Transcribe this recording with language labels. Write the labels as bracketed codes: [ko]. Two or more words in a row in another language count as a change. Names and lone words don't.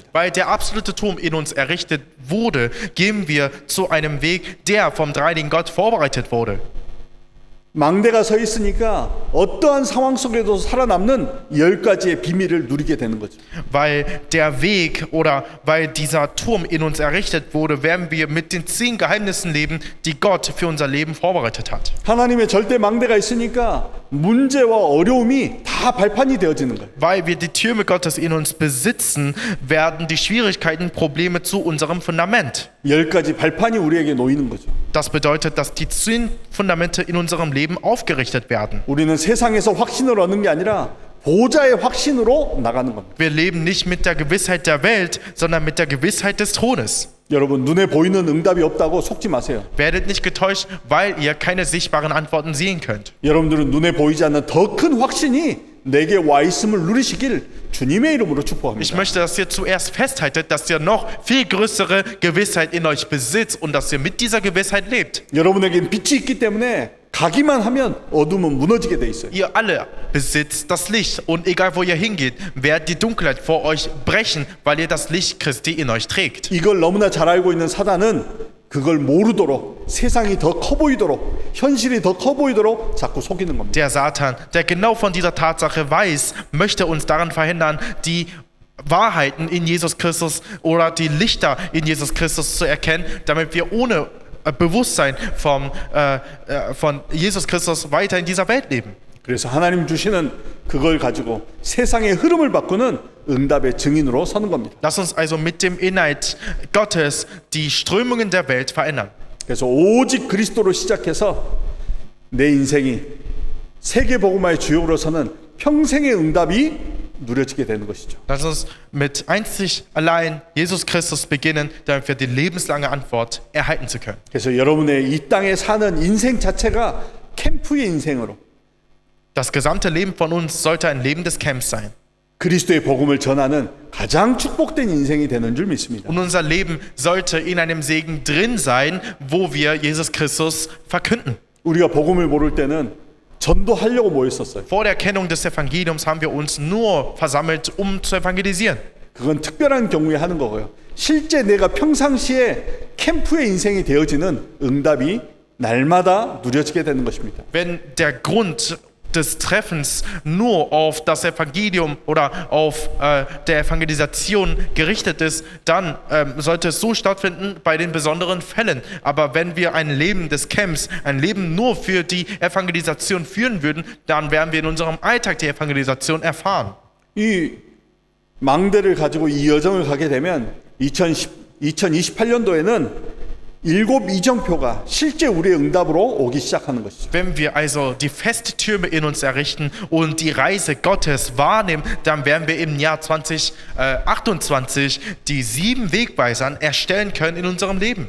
[de] Weil der absolute Turm in uns errichtet wurde, gehen wir zu einem Weg, der vom dreieinigen Gott vorbereitet wurde. [ko] 망대가 서 있으니까 어떠한 상황 속에도 살아남는 10가지의 비밀을 누리게 되는 거죠. [de] Weil der Weg oder weil dieser Turm in uns errichtet wurde, werden wir mit den 10 Geheimnissen leben, die Gott für unser Leben vorbereitet hat. [ko] 하나님의 절대 망대가 있으니까 문제와 어려움이 다 발판이 되어지는 거예요. [de] Weil wir die Türme Gottes in uns besitzen, werden die Schwierigkeiten, Probleme zu unserem Fundament. [ko] 10가지 발판이 우리에게 놓이는 거죠. [de] Das bedeutet, dass die 10 Fundamente in unserem Leben aufgerichtet werden. [ko] 우리는 세상에서 확신을 얻는 게 아니라 보좌의 확신으로 나가는 겁니다. [de] Wir leben nicht mit der Gewissheit der Welt, sondern mit der Gewissheit des Thrones. [ko] 여러분 눈에 보이는 응답이 없다고 속지 마세요. [de] Werdet nicht getäuscht, weil ihr keine sichtbaren Antworten sehen könnt. [ko] 여러분들은 눈에 보이지 않는 더 큰 확신이 내게 와 있음을 누리시길 주님의 이름으로 [de] Ich [ko] 축복합니다. [de] möchte, dass ihr zuerst festhaltet, dass ihr noch viel größere Gewissheit in euch besitzt und dass ihr mit dieser Gewissheit lebt. [ko] 여러분에겐 빛이 있기 때문에 가기만 하면 어둠은 무너지게 돼 있어요. [de] Ihr alle besitzt das Licht und egal wo ihr hingeht, wird die Dunkelheit vor euch brechen, weil ihr das Licht Christi in euch trägt. [ko] 이걸 너무나 잘 알고 있는 사단은 그걸 모르도록 세상이 더 커 보이도록 현실이 더 커 보이도록 자꾸 속이는 겁니다. [de] Der Satan, der genau von dieser Tatsache weiß, möchte uns daran verhindern, die Wahrheiten in Jesus Christus oder die Lichter in Jesus Christus zu erkennen, damit wir ohne Bewusstsein von Jesus Christus weiter in dieser Welt leben. [ko] 그래서 하나님 주시는 그걸 가지고 세상의 흐름을 바꾸는 응답의 증인으로 서는 겁니다. [de] Lass uns also mit dem Inhalt Gottes die Strömungen der Welt verändern. [ko] 그래서 오직 그리스도로 시작해서 내 인생이 세계 복음화의 주역으로 서는 평생의 응답이 누려지게 되는 것이죠. [de] Lass uns mit einzig allein Jesus Christus beginnen, damit wir die lebenslange Antwort erhalten zu können. [ko] 그래서 여러분의 이 땅에 사는 인생 자체가 캠프의 인생으로 [de] Das gesamte Leben von uns sollte ein Leben des Camps sein. [ko] 그리스도의 복음을 전하는 가장 축복된 인생이 되는 줄 믿습니다. [de] Und unser Leben sollte in einem Segen drin sein, wo wir Jesus Christus verkünden. [ko] 우리가 복음을 모를 때는 전도하려고 모였었어요. [de] Vor der Erkennung des Evangeliums haben wir uns nur versammelt, um zu evangelisieren. [ko] 그건 특별한 경우에 하는 거고요. 실제 내가 평상시에 캠프의 인생이 되어지는 응답이 날마다 누려지게 되는 것입니다. [de] Wenn der Grund des Treffens nur auf das Evangelium oder auf der Evangelisation gerichtet ist, dann sollte es so stattfinden bei den besonderen Fällen. Aber wenn wir ein Leben des Camps, ein Leben nur für die Evangelisation führen würden, dann werden wir in unserem Alltag die Evangelisation erfahren. [ko] 이 망대를 가지고 이 여정을 가게 되면 2028년도에는 7 이정표가 실제 우리의 응답으로 오기 시작하는 것이죠. [de] Wenn wir also die feste Türme in uns errichten und die Reise Gottes wahrnehmen, dann werden wir im Jahr 2028 die 7 Wegweisern erstellen können in unserem Leben.